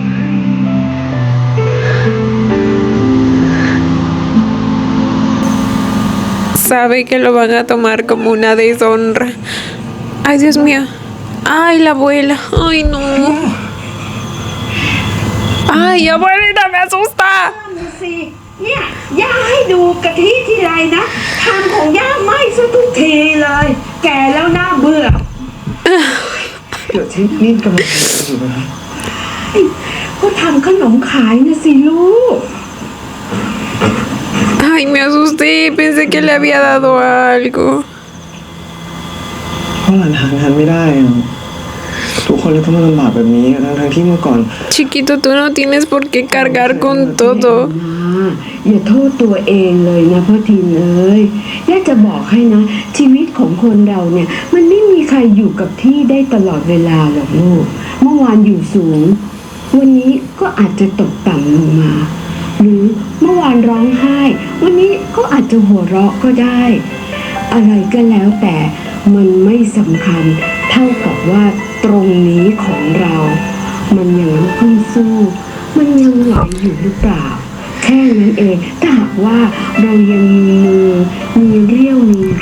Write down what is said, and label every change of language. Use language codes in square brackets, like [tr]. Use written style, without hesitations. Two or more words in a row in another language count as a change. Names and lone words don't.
[es] Sabe que lo van a tomar como una deshonra. Ay, Dios mío. Ay, la abuela. Ay, no. Ay, abuelita, me asusta. [th] สิเนี่ยย่าให้ดูกะทิทีไรนะทางของย่าไหม้ซะทุกทีเลย แก่แล้วน่าเบื่อ เดี๋ยวที่นี่กำลังทำอะไรอยู่นะครับ ก็ทำขนมขายนะสิลูก [es] Ay, me asusté. Pensé que le había dado algo. [th] เพราะหลานหางานไม่ได้อะทุกคนเลยต้องมาลำบากแบบนี้ทั้งที่เมื่อก่อน [es] Chiquito, tú no tienes por qué cargar con todo. [th] อย่าโทษตัวเองเลยนะพ่อทีมเอ้ยย่าจะบอกให้นะ ชีวิตของคนเราเนี่ย มันไม่มีใคร อยู่กับที่ได้ตลอดเวลาหรอกลูก เมื่อวานอยู่สูง วันนี้ก็อาจจะตกต่ำลงมา หรือเมื่อวานร้องไห้ วันนี้ก็อาจจะหัวเราะก็ได้ อะไรก็แล้วแต่มันไม่สำคัญเท่ากับว่าตรงนี้ของเรา มันยังลุกขึ้นสู้ มันยังไหวอยู่หรือเปล่า แค่นั้นเองถ้าหากว่าเรายังมีมือมีเรี่ยวมีแรง